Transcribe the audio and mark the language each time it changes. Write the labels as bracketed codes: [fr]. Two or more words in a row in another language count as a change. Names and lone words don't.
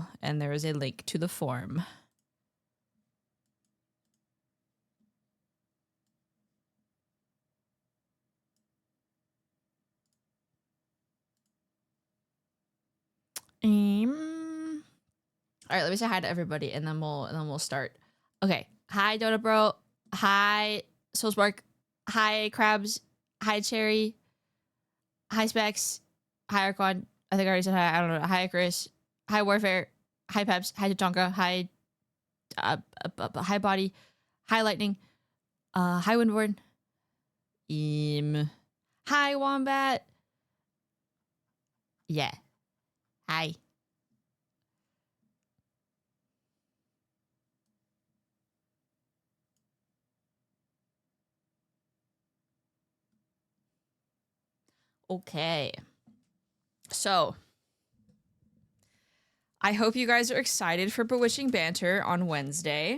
[en] And there is a link to the form. All right, let me say hi to everybody, and then we'll start. Okay. Hi, Donut Bro. Hi, Soulspark. Hi, Crabs. Hi, Cherry. Hi, Specs. Hi, Archon. I think I already said hi. I don't know. Hi, Chris. Hi, Warfare. Hi, Peps. Hi, Tatonka. Hi, hi, Body. Hi, Lightning. Hi, Windborn. Hi, Wombat. Yeah. Hi. Okay. So, I hope you guys are excited for Bewitching Banter on Wednesday.